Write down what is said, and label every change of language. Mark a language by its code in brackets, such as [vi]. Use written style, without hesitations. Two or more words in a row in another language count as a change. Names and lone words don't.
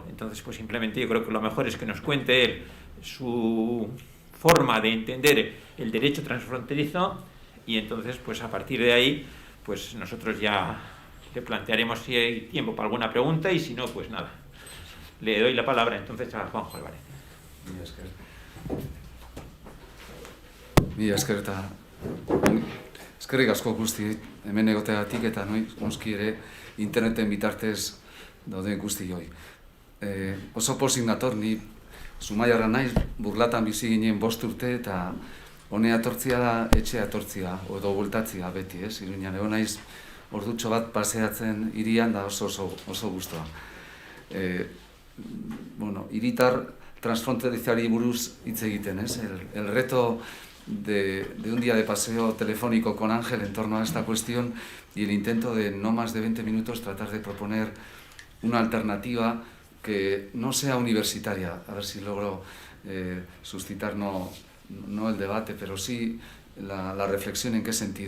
[es] Entonces, pues simplemente yo creo que lo mejor es que nos cuente él su forma de entender el derecho transfronterizo, y entonces, pues a partir de ahí, pues nosotros ya le plantearemos si hay tiempo para alguna pregunta, y si no, pues nada. Le doy la palabra entonces a Juanjo Álvarez. [eu] Mila esker eta eskerrik asko guzti hemen egoteagatik eta noski ere interneten bitartez dauden guztioi. Oso pozik nator, ni Zumaiarra naiz, Burlatan bizi ginen 5 urte eta honea etortzia da etxea etortzia edo bueltatzia beti, ez? Iruñan egon naiz ordutxo bat paseatzen hirian da oso gustoa. Hiritar transfronterizari buruz hitz egiten, ez? [es] El reto de un día de paseo telefónico con Ángel en torno a esta cuestión y el intento de no más de 20 minutos tratar de proponer una alternativa que no sea universitaria, a ver si logro suscitar no el debate, pero sí la reflexión en qué sentido.